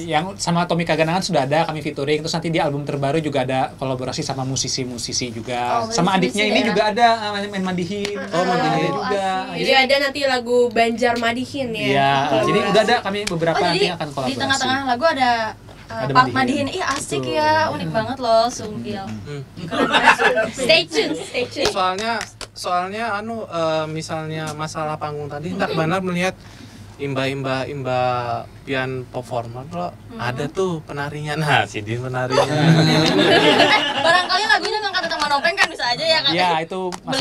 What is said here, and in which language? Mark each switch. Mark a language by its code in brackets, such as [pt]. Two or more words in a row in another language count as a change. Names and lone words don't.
[id] Yang sama Tommy Kaganangan sudah ada kami featuring, terus nanti di album terbaru juga ada kolaborasi sama musisi-musisi juga. Oh, Sama musisi-musisi adiknya ini ya. juga ada main mandihin. Oh, mandihin juga. Jadi ada nanti lagu Banjar Madihin ya. Iya, jadi Kolaborasi. udah ada kami beberapa Oh, nanti jadi akan di kolaborasi. tengah-tengah lagu ada Ada part Madihin. Madihin. Ih asik Betul. ya, unik banget loh, Sumpil. [en] Stay tune, stay tune. [bjn] Soalnya misalnya masalah panggung tadi nggak benar melihat imba pian performer loh, ada tuh penarinya. Nah, si Din penarinya. [id] Barangkali lagunya ngangkat tentang Manopeng kan bisa aja ya kan? Iya, itu masih